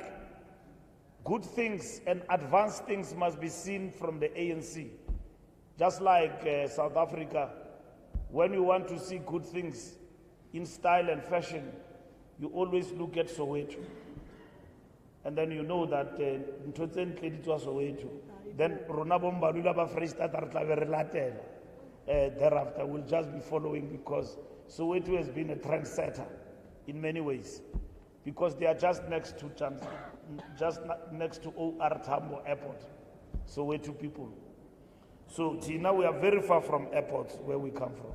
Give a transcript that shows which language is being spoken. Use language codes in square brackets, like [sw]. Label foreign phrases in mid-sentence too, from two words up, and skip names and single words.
[en] Good things and advanced things must be seen from the ANC. Just like South Africa, when you want to see good things in style and fashion, you always look at Soweto. And then you know that Soweto. [st] Then Ronabo Mbalula ba Freestata re tla be re latela. [en] Thereafter we'll just be following, because Soweto has been a trendsetter in many ways. Because they are just next to OR Tambo Airport. Soweto people. So Tina, we are very far from airports where we come from.